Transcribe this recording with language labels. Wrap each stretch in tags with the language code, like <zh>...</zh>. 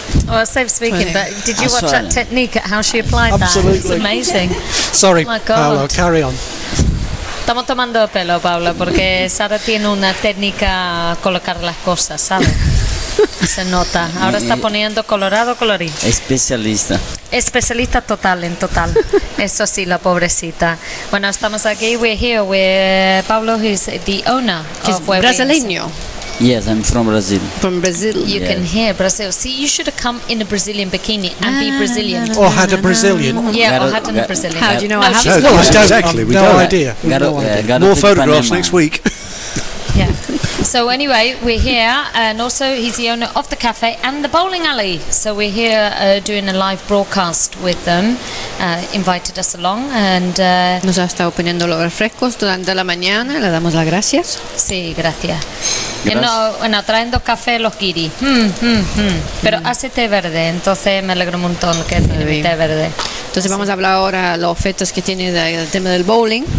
<en>Oh, safe speaking, but did you watch that technique, how she applied that? Absolutely. It's amazing. Sorry, Paulo, carry on.</en> <es>Estamos tomando pelo, Paula, porque Sara tiene una técnica a colocar las cosas, ¿sabes? Se nota. Ahora está poniendo colorado, colorín. Especialista. Especialista total, en total. Eso sí, la pobrecita. Bueno, estamos aquí.</es> <en>We're here with Paulo, who's the owner. He's of Webins.</en> <es>Brasileño.</es> <en>Yes, I'm from Brazil. From Brazil. You can hear Brazil. See, you should have come in a Brazilian bikini and be Brazilian. Or had a Brazilian. Yeah, or had a Brazilian. How do you know? No, exactly. We don't. More photographs next week. Yeah. So anyway, we're here, and also he's the owner of the cafe and the bowling alley. So we're here doing a live broadcast with them. Invited us along, and</en> <es>nos ha estado poniendo los refrescos durante la mañana. Le damos las gracias. Sí, gracias. Bueno, trayendo café los guiris. Pero hace té verde, entonces me alegro un montón que tiene té verde. Entonces así. Vamos a hablar ahora de los efectos que tiene el tema del bowling.</es>